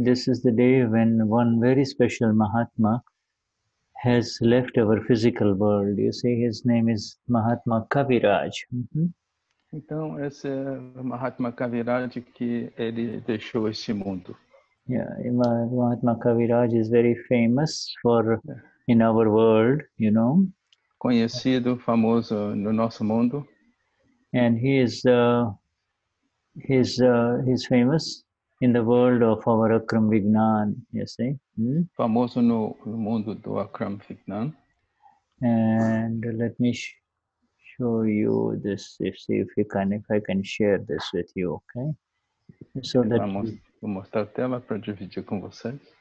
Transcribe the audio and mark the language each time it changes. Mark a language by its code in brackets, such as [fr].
[en] This is the day when one very special Mahatma has left our physical world. You see, his name is Mahatma Kaviraj. [pt] Então, esse é o Mahatma Kaviraj que ele deixou este mundo. [en] Yeah, Mahatma Kaviraj is very famous in our world, you know. [pt] Conhecido, famoso no nosso mundo. [en] And he is he's famous in the world of our Akram Vignan, you see. [pt] Famoso no mundo do Akram Vignan. [en] And let me show you this, if I can share this with you, okay? So that [pt] vou mostrar a tela para dividir com vocês.